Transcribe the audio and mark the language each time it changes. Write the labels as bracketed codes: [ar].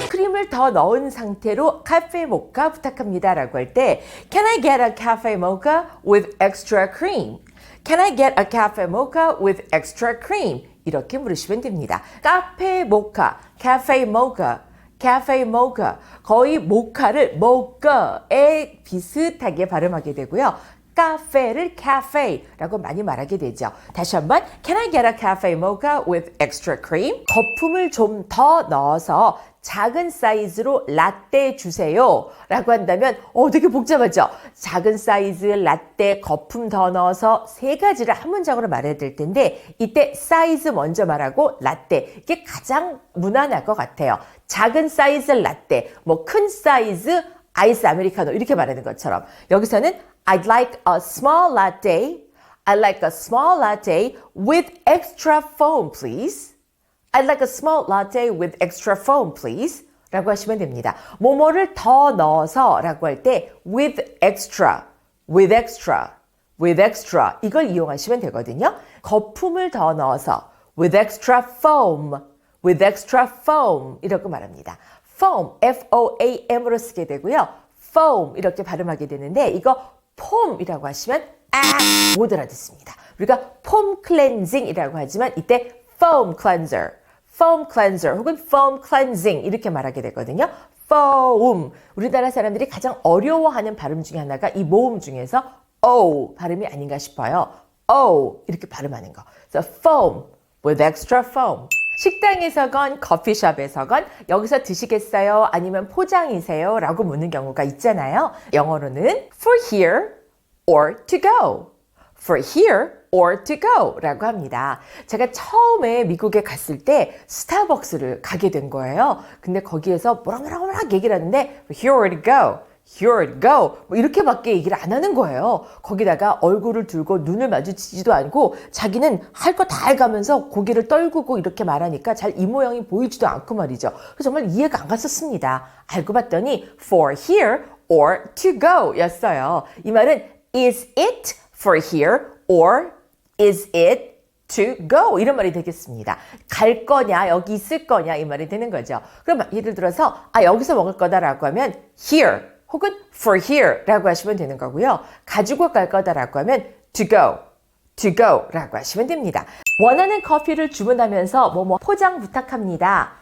[ko] 거품을 더 넣은 상태로 카페 모카 부탁합니다 라고 할 때 [en] Can I get a cafe mocha with extra cream? Can I get a cafe mocha with extra cream? [ko] 이렇게 물으시면 됩니다. 카페 모카, cafe mocha, cafe mocha. 거의 모카를 모카에 비슷하게 발음하게 되고요. 카페를 cafe라고 많이 말하게 되죠. 다시 한번 [en] Can I get a cafe mocha with extra cream? [ko] 거품을 좀 더 넣어서 작은 사이즈로 라떼 주세요 라고 한다면 되게 복잡하죠. 작은 사이즈 라떼 거품 더 넣어서 세 가지를 한 문장으로 말해야 될 텐데 이때 사이즈 먼저 말하고 라떼 이게 가장 무난할 것 같아요. 작은 사이즈 라떼 뭐 큰 사이즈 아이스 아메리카노 이렇게 말하는 것처럼 여기서는 [en] I'd like a small latte. I'd like a small latte with extra foam, please. I'd like a small latte with extra foam, please. [ko] 라고 하시면 됩니다. 뭐뭐를 더 넣어서 라고 할 때 [en] with extra, with extra, with extra [ko] 이걸 이용하시면 되거든요. 거품을 더 넣어서 [en] with extra foam, with extra foam [ko] 이렇게 말합니다. foam, F-O-A-M으로 쓰게 되고요. foam 이렇게 발음하게 되는데 이거 폼이라고 하시면 못 알아듣습니다. 우리가 폼 클렌징이라고 하지만 이때 foam cleanser, foam cleanser 혹은 foam cleansing 이렇게 말하게 되거든요. foam 우리나라 사람들이 가장 어려워하는 발음 중에 하나가 이 모음 중에서 O 발음이 아닌가 싶어요. [en] O [ko] 이렇게 발음하는 거. [en] So foam with extra foam. [ko] 식당에서건 커피숍에서건 여기서 드시겠어요? 아니면 포장이세요? 라고 묻는 경우가 있잖아요. 영어로는 [en] for here or to go. for here or to go [ko] 라고 합니다. 제가 처음에 미국에 갔을 때 스타벅스를 가게 된 거예요. 근데 거기에서 뭐라 얘기를 하는데 [en] here or to go. Here it go. [ko] 뭐 이렇게밖에 얘기를 안 하는 거예요. 거기다가 얼굴을 들고 눈을 마주치지도 않고 자기는 할 거 다 해가면서 고개를 떨구고 이렇게 말하니까 잘 이 모양이 보이지도 않고 말이죠. 그래서 정말 이해가 안 갔었습니다. 알고 봤더니 [en] for here or to go [ko] 였어요. 이 말은 [en] is it for here or is it to go [ko] 이런 말이 되겠습니다. 갈 거냐 여기 있을 거냐 이 말이 되는 거죠. 그럼 예를 들어서 여기서 먹을 거다라고 하면 here 혹은 [en] for here [ko] 라고 하시면 되는 거고요. 가지고 갈 거다라고 하면 [en] to go [ko] 라고 하시면 됩니다. 원하는 커피를 주문하면서 뭐뭐 포장 부탁합니다.